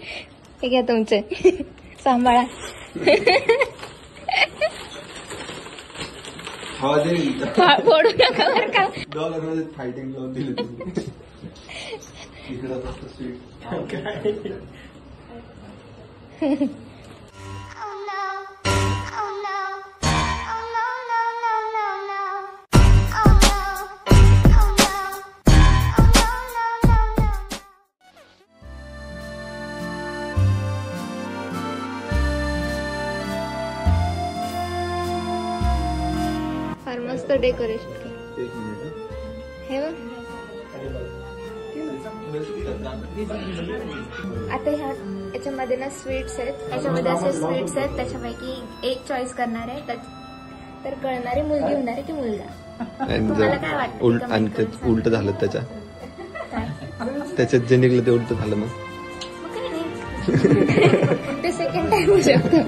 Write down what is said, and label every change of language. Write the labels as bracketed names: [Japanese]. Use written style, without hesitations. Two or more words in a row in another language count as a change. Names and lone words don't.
[Marathi] हे घ्या तुमचे, सांभाळा. हा दे. फोडू नका बरं का. [English] dollar fighting [Marathi] लावून दिली तुम्ही. इकडं फक्त स्वीट. [English] Oh no. Oh no. Oh no, no, no, no, no. Oh no. Oh no. Oh no, no, no, no. [Marathi] फार मस्त डेकोरेशन केलं. एक मिनिट. हे बघ. आता याच्यामध्ये ना स्वीट्स आहेत. याच्यामध्ये असे स्वीट्स आहेत. त्याच्यापैकी एक चॉईस करणार आहे तर कळणारी मुलगी होणार आहे की मुलगा. तुम्हाला काय वाटतं? उलट comment आणि करून सांगा. उलट झालं काय? त्याच्यात जे निघलं ते उलट झालं मग. मग काही नाही. ते [English] second time [Marathi] होऊ शकतं.